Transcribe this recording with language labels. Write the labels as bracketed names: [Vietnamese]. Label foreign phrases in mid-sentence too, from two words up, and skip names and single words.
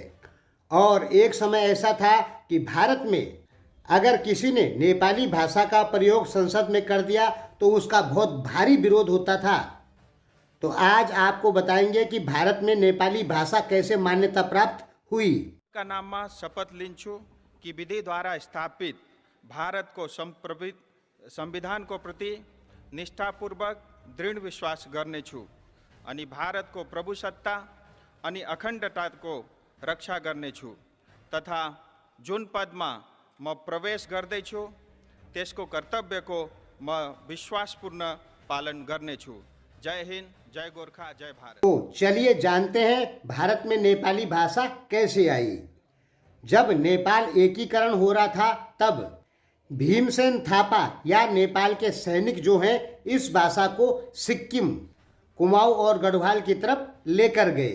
[Hindi] और एक समय ऐसा था कि भारत में अगर किसी ने नेपाली भाषा का प्रयोग संसद में कर दिया तो उसका बहुत भारी विरोध होता था। तो आज आपको बताएंगे कि भारत में नेपाली भाषा कैसे मान्यता प्राप्त हुई। [Nepali] का नाममा शपथ लिन्छु कि विधि द्वारा स्थापित भारत को संविधान को प्रति निष्ठापूर्वक दृढ़ विश्वास गर्नेछु अनि भारत को प्रभुसत्ता अनि अखण्डता को रक्षा गर्नेछु तथा जुन पदमा म प्रवेश गर्दैछु त्यसको कर्तव्य को म विश्वासपूर्ण पालन गर्नेछु। [Hindi] जय हिंद, जय गोरखा, जय भारत। तो चलिए जानते हैं भारत में नेपाली भाषा कैसे आई। जब नेपाल एकीकरण हो रहा था तब भीमसेन थापा या नेपाल के सैनिक जो हैं इस भाषा को सिक्किम, कुमाऊं और गढ़वाल की तरफ लेकर गए।